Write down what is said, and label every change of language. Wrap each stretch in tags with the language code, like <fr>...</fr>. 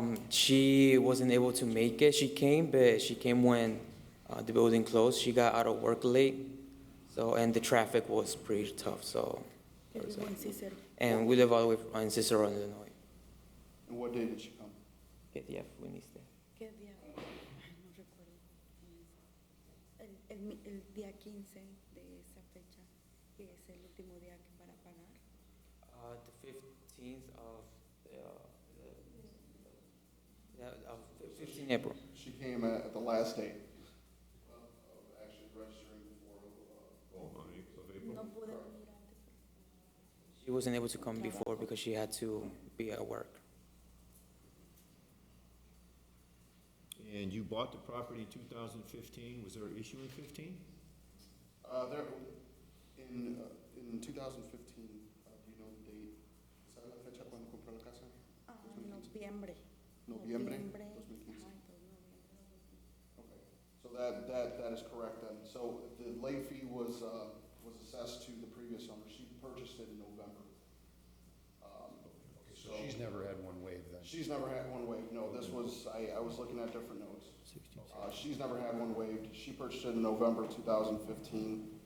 <en>She wasn't able to make it. She came, but she came when the building closed. She got out of work late, so and the traffic was pretty tough. So, and we live all the way in Cicero, Illinois. And what day did she come?</en> <es>¿Qué día viniste? ¿Qué día? Ay, no recuerdo. El día 15 de esa fecha, que es el último día que para pagar.</es> <en>The 15th of 15 April. She came at the last day of actually registering for.</en> <es>No pude venir antes.</es> <en>She wasn't able to come before because she had to be at work. And you bought the property in 2015. Was there an issue in 15? There, in 2015, do you know the date?</en> <es>¿Sabe la fecha cuando compró la casa? Noviembre. Noviembre 2015. Ajá, entonces noviembre.</es> <en>Okay, so that is correct then. So the late fee was assessed to the previous owner. She purchased it in November. So she's never had one waived then? She's never had one waived. No, this was, I was looking at different notes. She's never had one waived. She purchased it in November 2015.</en>